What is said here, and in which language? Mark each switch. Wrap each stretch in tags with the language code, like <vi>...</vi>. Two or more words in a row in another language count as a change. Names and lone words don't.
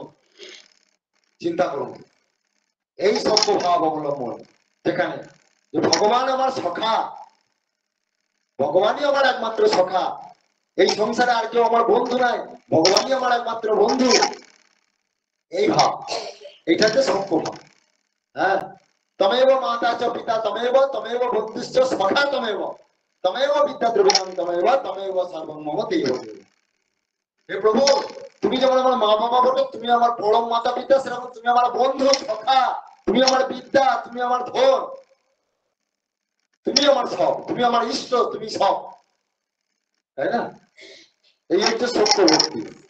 <bn>চিন্তা করুন এই সত্য ভাব অবলম্বন, যেখানে যে ভগবান আমার সখা, ভগবানই আমার একমাত্র সখা, এই সংসারে আর কেউ আমার বন্ধু নাই, ভগবানই আমার একমাত্র বন্ধু। এই ভাব, এইটা হচ্ছে সত্য ভাব। হ্যাঁ,</bn> <sa>তমেব মাতা চ পিতা তমেব তমেব বন্ধুশ্চ সখা তমেব তমেব বিদ্যা দ্রব্যামি তমেব তমেব সর্বং মম দেব।</sa> <bn>হে প্রভু, তুমি যেমন আমার মা বাবা বলো, তুমি আমার পরম মাতা পিতা, সেরকম তুমি আমার বন্ধু সখা, তুমি আমার বিদ্যা, তুমি আমার ধন, তুমি আমার সব, তুমি আমার ইষ্ট, তুমি সব। তাই না? এই হচ্ছে সত্য ভক্তি।</bn>